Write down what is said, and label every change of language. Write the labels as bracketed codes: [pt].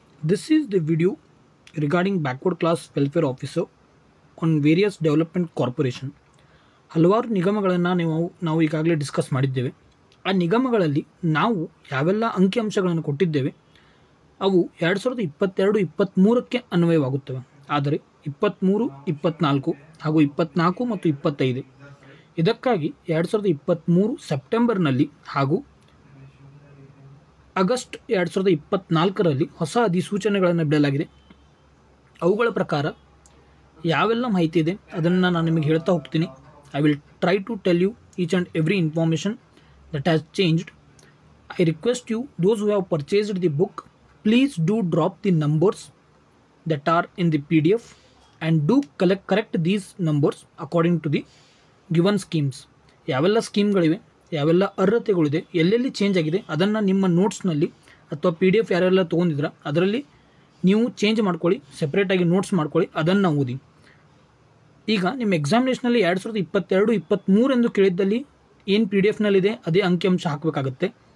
[en] This is the video regarding backward class welfare officer on various development corporation. [kn] ಹಲವಾರು ನಿಗಮಗಳನ್ನು ನಾವು ಈಗಾಗಲೇ discuss ಮಾಡಿದ್ದೇವೆ. ಆ ನಿಗಮಗಳಲ್ಲಿ ನಾವು ಯಾವೆಲ್ಲ ಅಂಕಿಅಂಶಗಳನ್ನು ಕೊಟ್ಟಿದ್ದೇವೆ ಅವು 2022-23ಕ್ಕೆ ಅನ್ವಯವಾಗುತ್ತವೆ. ಆದರೆ 23, 24 ಹಾಗೂ 24 ಮತ್ತು 25 ಇದಕ್ಕಾಗಿ 2023 ಸೆಪ್ಟೆಂಬರ್ನಲ್ಲಿ ಹಾಗೂ ಆಗಸ್ಟ್ 2024ರಲ್ಲಿ ಹೊಸ ಅಧಿಸೂಚನೆಗಳನ್ನು ಬಿಡಲಾಗಿದೆ. ಅವುಗಳ ಪ್ರಕಾರ ಯಾವೆಲ್ಲ ಮಾಹಿತಿ ಇದೆ ಅದನ್ನು ನಾನು ನಿಮಗೆ ಹೇಳ್ತಾ ಹೋಗ್ತೀನಿ. [en] I will try to tell you each and every information that has changed. I request you, those who have purchased the book, please do drop the numbers that are in the PDF and do correct these numbers according to the given schemes. [kn] ಯಾವೆಲ್ಲ ಸ್ಕೀಮ್ಗಳಿವೆ, ಯಾವೆಲ್ಲ ಅರ್ಹತೆಗಳಿದೆ, ಎಲ್ಲೆಲ್ಲಿ change ಆಗಿದೆ ಅದನ್ನು ನಿಮ್ಮ ನೋಟ್ಸ್ನಲ್ಲಿ ಅಥವಾ PDF ಯಾರೆಲ್ಲ ತೊಗೊಂಡಿದ್ರ ಅದರಲ್ಲಿ ನೀವು ಚೇಂಜ್ ಮಾಡ್ಕೊಳ್ಳಿ, ಸೆಪ್ರೇಟಾಗಿ ನೋಟ್ಸ್ ಮಾಡ್ಕೊಳ್ಳಿ, ಅದನ್ನು ಓದಿ. ಈಗ ನಿಮ್ಮ ಎಕ್ಸಾಮಿನೇಷನಲ್ಲಿ 2022-23 ಎಂದು ಕೇಳಿದ್ದಲ್ಲಿ ಏನು PDF-ನಲ್ಲಿದೆ ಅದೇ ಅಂಕಿಅಂಶ ಹಾಕಬೇಕಾಗತ್ತೆ.